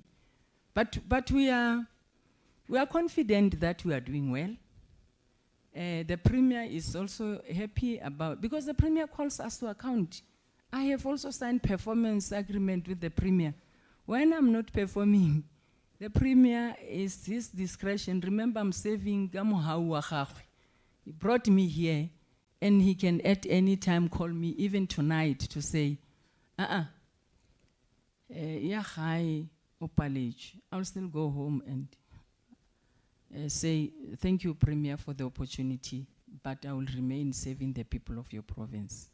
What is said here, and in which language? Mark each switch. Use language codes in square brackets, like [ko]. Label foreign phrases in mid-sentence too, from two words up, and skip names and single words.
[en] But we are confident that we are doing well. The Premier is also happy about, because the Premier calls us to account. I have also signed performance agreement with the Premier. When I'm not performing, the Premier is his discretion. Remember, I'm saving [tn] Gamuhau wa gagwe. [en] He brought me here, and he can at any time call me, even tonight, to say, yeah, hi, Opalage. I'll still go home and say, thank you, Premier, for the opportunity, but I will remain serving the people of your province.